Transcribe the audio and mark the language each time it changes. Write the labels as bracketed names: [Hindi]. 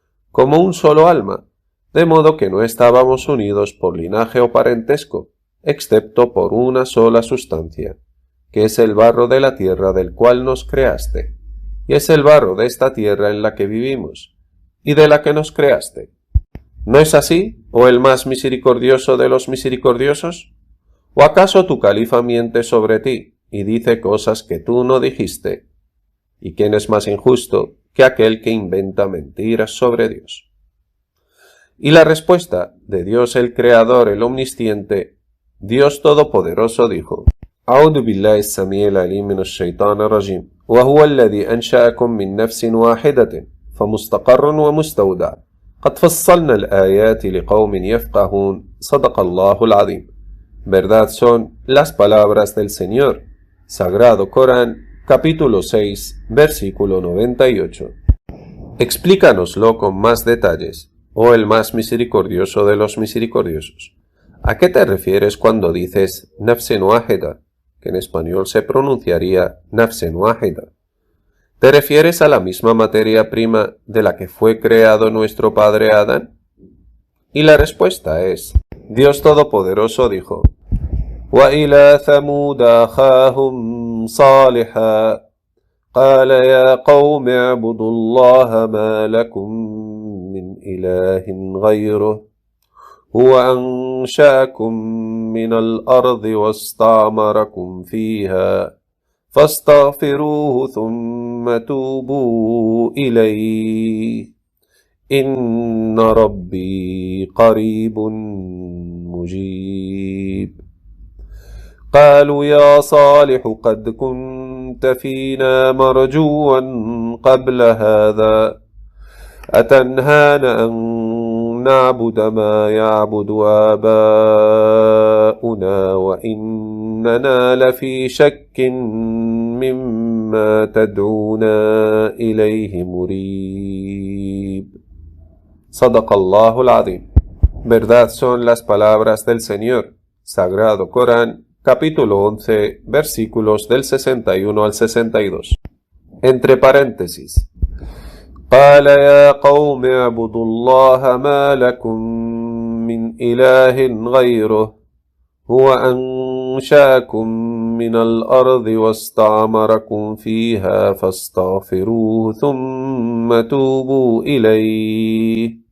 [Spanish] como un solo alma, de modo que no estábamos unidos por linaje o parentesco, excepto por una sola sustancia, que es el barro de la tierra del cual nos creaste, y es el barro de esta tierra en la que vivimos, y de la que nos creaste? ¿No es así, oh el más misericordioso de los misericordiosos? ¿O acaso tu califa miente sobre ti y dice cosas que tú no dijiste? ¿Y quién es más injusto que aquel que inventa mentiras sobre Dios? Y la respuesta de Dios el Creador, el Omnisciente, Dios Todopoderoso, dijo: [Arabic] أعوذ بالله السميع العليم من الشيطان الرجيم وهو الذي أنشأكم من نفس واحدة فمستقر ومستودع قد فصلنا الآيات لقوم يفقهون صدق الله العظيم. [Spanish] Verdad son las palabras del Señor. Sagrado Corán, capítulo 6, versículo 98. Explícanoslo con más detalles, oh el más misericordioso de los misericordiosos. ¿A qué te refieres cuando dices nafsen wahida, que en español se pronunciaría nafsen wahida? ¿Te refieres a la misma materia prima de la que fue creado nuestro padre Adán? Y la respuesta es: Dios Todopoderoso dijo: [Arabic] وَإِلَى ثَمُودَ أَخَاهُمْ صَالِحًا قَالَ يَا قَوْمِ اعْبُدُوا اللَّهَ مَا لَكُمْ مِنْ إِلَٰهٍ غَيْرُهُ هُوَ أَنشَأَكُم مِّنَ الْأَرْضِ وَاسْتَعْمَرَكُمْ فِيهَا فَاسْتَغْفِرُوهُ ثُمَّ تُوبُوا إِلَيْهِ إِنَّ رَبِّي قَرِيبٌ مُجِيبٌ. قالوا يا صالح قد كنت فينا مرجوا قبل هذا أتنهانا أن نعبد ما يعبد آباؤنا وإننا لفي شك مما تدعونا إليه مريب. صدق الله العظيم. [Spanish] Verdad son las palabras del Señor. Sagrado Corán, capítulo 11, versículos del 61 al 62. Entre paréntesis: [Arabic] قال يا قوم اعبدوا الله ما لكم من إله غيره هو أنشأكم من الأرض واستعمركم فيها فاستغفروه ثم توبوا إليه